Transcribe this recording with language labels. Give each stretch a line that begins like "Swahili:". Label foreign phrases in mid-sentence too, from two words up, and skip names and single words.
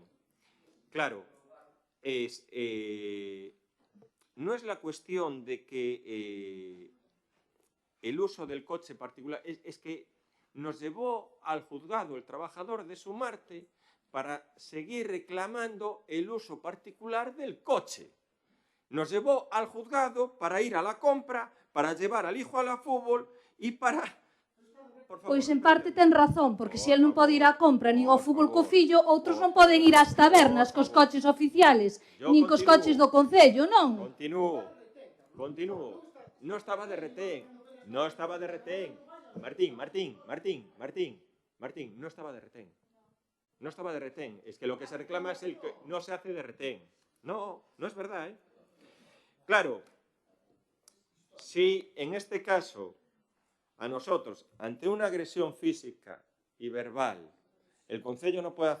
Spanish: Claro, no es la cuestión de que el uso del coche particular, es que nos llevó al juzgado el trabajador de Sumarte para seguir reclamando el uso particular del coche. Nos llevó al juzgado para ir a la compra, para llevar al hijo a la fútbol y para...
Galician: Pois en parte ten razón, porque se el non pode ir á compra nin ao fútbol co fillo, outros non poden ir ás tabernas cos coches oficiales, nin cos coches do Concello, non?
Spanish: Continúo. No estaba de retén. Martín, no estaba de retén. No estaba de retén. Es que lo que se reclama es el que no se hace de retén. No es verdad, ¿eh? Claro, si en este caso a nosotros, ante una agresión física y verbal, el Concello no puede